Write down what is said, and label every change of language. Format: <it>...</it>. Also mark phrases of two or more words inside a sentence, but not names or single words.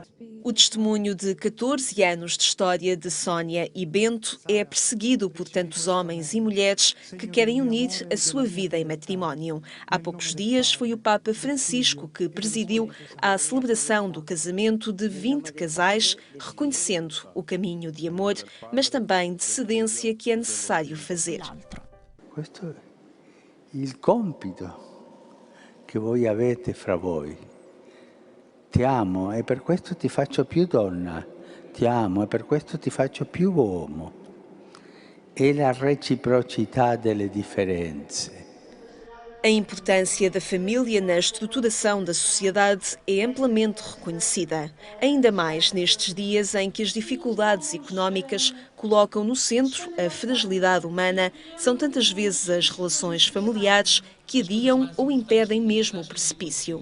<pt>O testemunho de 14 anos de história de Sónia e Bento é perseguido por tantos homens e mulheres que querem unir a sua vida em matrimónio. Há poucos dias foi o Papa Francisco que presidiu a celebração do casamento de 20 casais, reconhecendo o caminho de amor, mas também de cedência que é necessário fazer.</pt> <it>Questo è il compito che voi avete fra voi. Ti amo e per questo ti faccio più donna, ti amo e per questo ti faccio più uomo. È la reciprocità delle differenze.</it> <pt>A importância da família na estruturação da sociedade é amplamente reconhecida, ainda mais nestes dias em que as dificuldades económicas colocam no centro a fragilidade humana. São tantas vezes as relações familiares que adiam ou impedem mesmo o precipício.</pt>